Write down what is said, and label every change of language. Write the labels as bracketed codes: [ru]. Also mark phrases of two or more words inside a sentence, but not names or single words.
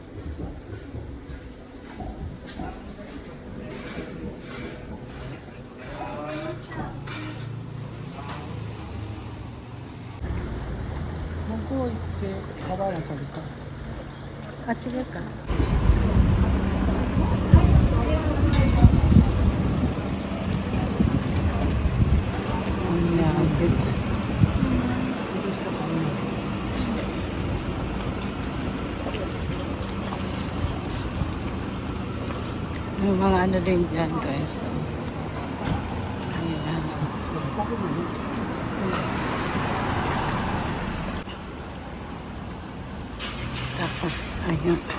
[ja] 向こう行って川渡るか。あっちでか。みんな歩いてる。 [tl] May mga ano din dyan guys. Ayan. Tapos ayun.